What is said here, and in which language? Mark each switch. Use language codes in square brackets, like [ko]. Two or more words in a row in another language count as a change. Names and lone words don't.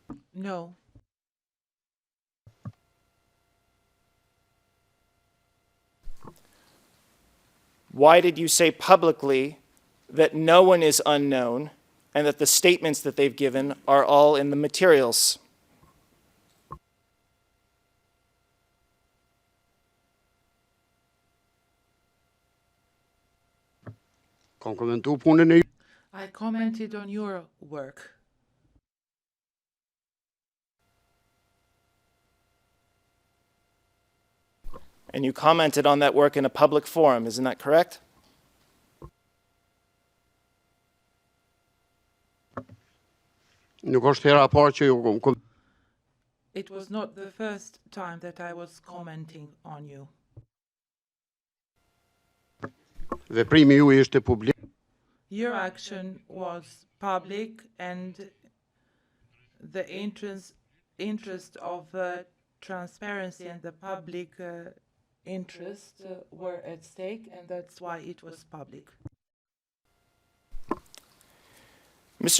[en] No. Why did you say publicly that no one is unknown and that the statements that they've given are all in the materials? [sq] Kom komentu punën e [en] I commented on your work. And you commented on that work in a public forum, isn't that correct? [sq] Nuk është hera e parë që ju [en] It was not the first time that I was commenting on you. [sq] veprimi juaj ishte publik. [en] Your action was public and the interest of transparency and the public interest were at stake, and that's why it was public. Mr.